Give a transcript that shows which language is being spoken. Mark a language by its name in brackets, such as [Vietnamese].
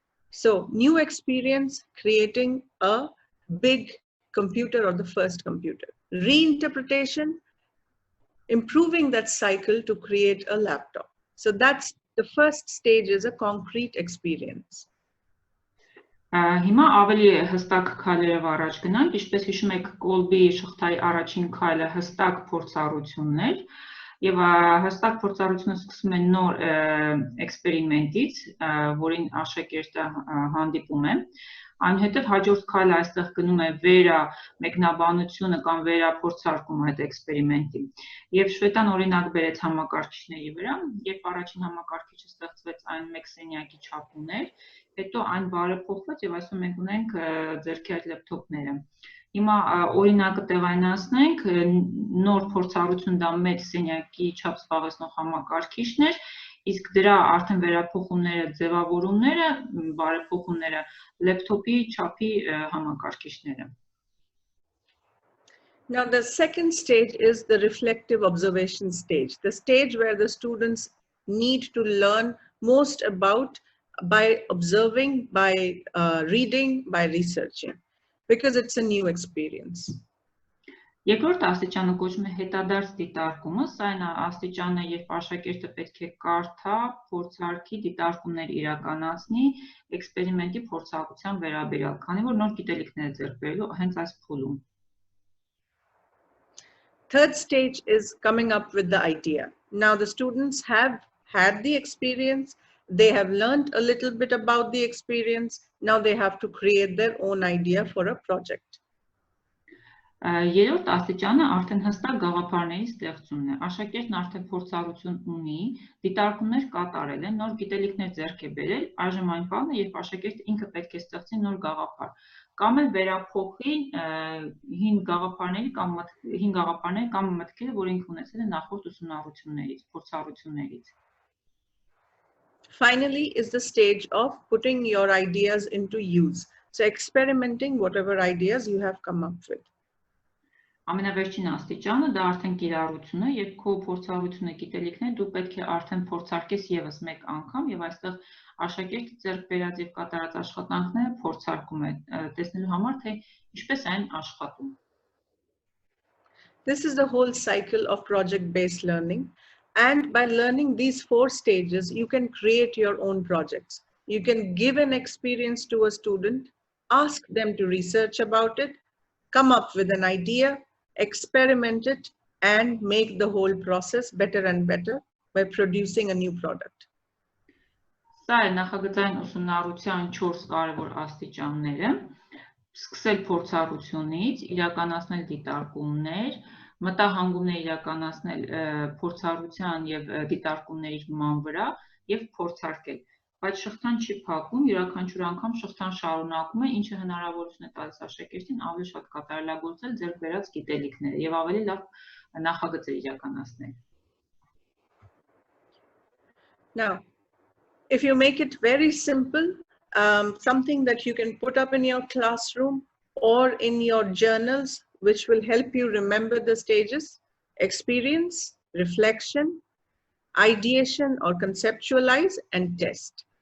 [English] So new experience, creating a big computer or the first computer. Reinterpretation, improving that cycle to create a laptop. So that's the first stage, is a concrete experience. [Armenian] Հիմա ավելի հստակ քայլերով առաջ գնանք, ինչպես հիշում եք, կոլբի շղթայի առաջին քայլը հստակ փորձառությունն էր, եւ հստակ փորձառությունը սկսում է նոր էքսպերիմենտից, որին աշակերտը հանդիպում է։ Այնուհետև հաջորդ քայլը այստեղ գնում է վերամեկնաբանությունը կամ վերափորձարկումը այդ էքսպերիմենտի։ Եվ Շվետան օրինակ բերեց համակարգիչների վրա, երբ առաջին համակարգիչը ստեղծվեց, այն 1 սենյակի չափ ուներ, հետո այն բարեփոխվեց եւ այսօր մենք ունենք ձեռքի այդ լեփթոփները։ Հիմա օրինակը տեղայնացնենք, նոր փորձառություն դա 1 սենյակի չափ զբաղեցնող համակարգիչն էր, իսկ դրա արդեն վերափոխումները, ձևավորումները, բարեփոխումները լեփթոփի չափի համակարգիչները։ [English] Now the second stage is the reflective observation stage, the stage where the students need to learn most about by observing, by reading, by researching, because it's a new experience. [Armenian] Երկրորդ աստիճանը կոչվում է հետադարձ դիտարկումը, սա այն աստիճանն է, երբ աշակերտը պետք է կարդա, փորձարկի, դիտարկումներ իրականացնի էքսպերիմենտի փորձառության վերաբերյալ, քանի որ նոր գիտելիքներ է ձեռք բերելու հենց այս փուլում։ [English] Third stage is coming up with the idea. Now the students have had the experience, they have learned a little bit about the experience, now they have to create their own idea for a project. [Armenian] Երրորդ աստիճանը արդեն հստակ գաղափարների ստեղծումն է։ Աշակերտն արդեն փորձառություն ունի, դիտարկումներ կատարել է, նոր գիտելիքներ ձեռք է բերել, այժմ այն բանը, երբ աշակերտը ինքը պետք է ստեղծի նոր գաղափար։ կամ էլ վերափոխի հին գաղափարների կամ մտքերը, որ ինքը ունեցել է նախորդ ուսումնառություններից, փորձառություններից։ [English] Finally is the stage of putting your ideas into use. So experimenting whatever ideas you have come up with. [Armenian] Ամենավերջին աստիճանը դա արդեն կիրառությունն է, երբ քո փորձառությունը գիտելիքն է, դու պետք է արդեն փորձարկես եւս մեկ անգամ եւ այստեղ աշակերտը ձեռք բերած եւ կատարած աշխատանքները փորձարկում է, տեսնելու համար թե ինչպես այն աշխատում։ [English] This is the whole cycle of project-based learning. And by learning these 4 stages, you can create your own projects. You can give an experience to a student, ask them to research about it, come up with an idea, experiment it, and make the whole process better and better by producing a new product. [Armenian] Սա է նախագծային ուսումնառության 4 կարևոր աստիճանները, սկսել փորձառությունից, իրականացնել դիտարկումներ, մտահանգումներ իրականացնել փորձառության եւ դիտարկումների հիման վրա եւ փորձարկել։ Բայց շղթան չի փակում, յուրաքանչյուր անգամ շղթան շարունակում է, ինչը հնարավորություն է տալիս աշակերտին ավելի շատ կատարելագործել ձեռք բերած գիտելիքները եւ ավելի լավ նախագծեր իրականացնել։ [English] Now, if you make it very simple, something that you can put up in your classroom or in your journals, which will help you remember the stages: experience, reflection, ideation or conceptualize, and test.